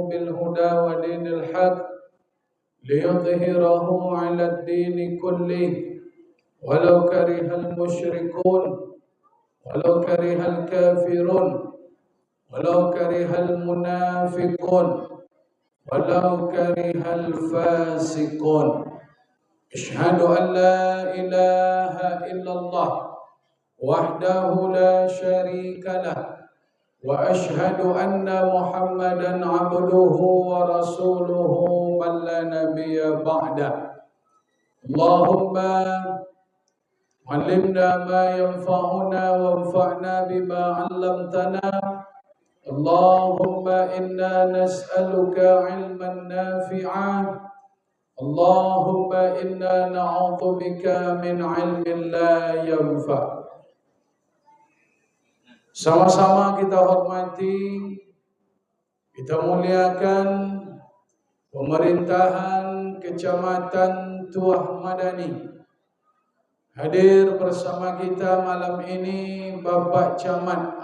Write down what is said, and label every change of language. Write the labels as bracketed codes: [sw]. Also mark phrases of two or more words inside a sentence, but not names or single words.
[ar] بالهدى ودين الحق ليظهره على الدين كله ولو كره المشركون ولو كره الكافرون ولو كره المنافقون ولو كره الفاسقون. أشهد أن لا إله إلا الله وحده لا شريك له وأشهد أن محمدا عبده ورسوله من لا نبي بعد. Allahumma علمنا ما ينفعنا وانفعنا بما علمتنا. اللهم إنا نسألك علما نافعا. اللهم إنا نعوذ بك من علم لا ينفع. [id] Sama-sama kita hormati, kita muliakan pemerintahan Kecamatan Tuah Madani. Hadir bersama kita malam ini Bapak Camat.